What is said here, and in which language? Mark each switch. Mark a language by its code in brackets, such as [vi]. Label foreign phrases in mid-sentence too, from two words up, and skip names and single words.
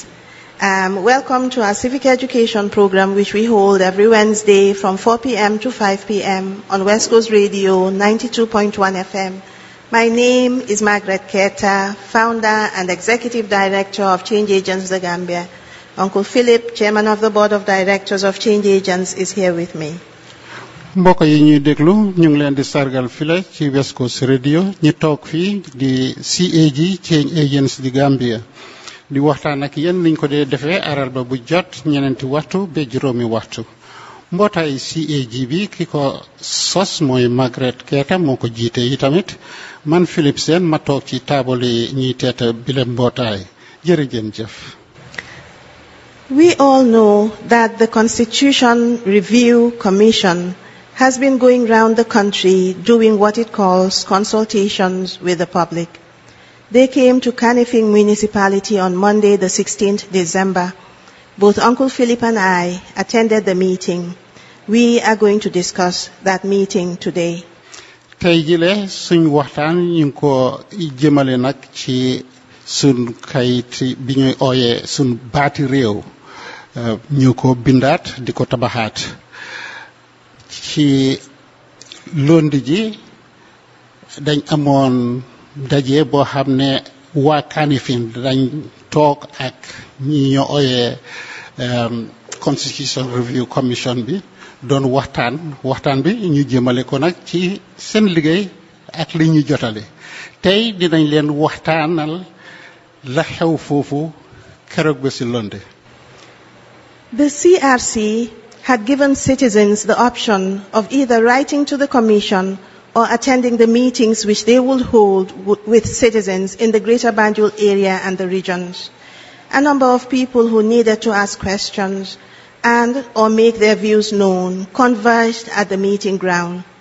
[en] Welcome to our civic education program, which we hold every Wednesday from 4 p.m. to 5 p.m. on West Coast Radio 92.1 FM. My name is Margaret Keta, founder and executive director of Change Agents The Gambia. Uncle Philip, chairman of the board of directors of Change Agents, is here with me. [wo] mbokk yi ñuy déglu ñu ngi leen di sargal file ci West Coast Radio ñi toog fii di CAG Change Agents di Gambia di waxtaan ak yéen niñ ko dee defee aralba bu jot ñeneenti waxtu ba juróomi waxtu mbootaay CAG bi ki ko sos mooy Margaret Keta moo ko jiite yi tamit man Philip Sène ma toog ci taabali ñuy teeta bile mbootaay jërëjëf. [en] We all know that the Constitution Review Commission has been going round the country doing what it calls consultations with the public. They came to Kanifing Municipality on Monday, the 16th December. Both Uncle Philip and I attended the meeting. We are going to discuss that meeting today. [wo] tey jile suñ waxtaan ñu ngi ko jëmale nag ci suñ kayit bi ñuy ooyee suñ baati réew ñu ko bindaat di ko tabaxaat ci lundi ji dañ amoon daje boo xam ne waa Kanifing dañ toog ak ñi ñu ooyee Constitution Review Commission bi doon waxtaan bi ñu jëmale ko nag ci seen liggéey ak li ñu jotale tey dinañ leen waxtaanal la xew foofu keroog ba si Lundi. [en] The CRC had given citizens the option of either writing to the Commission or attending the meetings which they would hold with citizens in the Greater Banjul area and the regions. A number of people who needed to ask questions and or make their views known converged at the meeting ground.